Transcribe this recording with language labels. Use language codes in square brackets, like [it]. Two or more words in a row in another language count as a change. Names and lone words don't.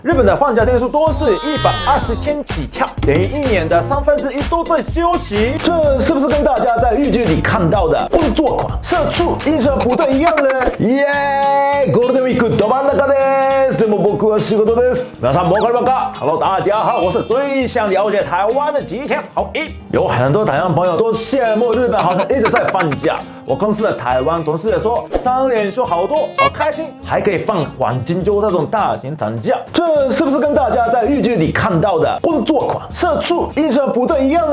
[zh] 日本的放假天数都是120天起跳，等于1年的1/3都在休息。这是不是跟大家在日剧里看到的工作狂、社畜、医生不对一样呢？ [ja] ゴールデンウィークど真ん中です。でも僕は仕事です。皆さんもわかりますか ？ [zh] Hello， 大家好，我是最想了解台湾的吉田好一。有很多台湾朋友都羡慕日本，好像一直在放假。我公司的台湾同事也说3连休好多，好开心，还可以放黄金周这种大型长假。这是不是跟大家在日剧里看到的工作狂、社畜、医生不对一样呢？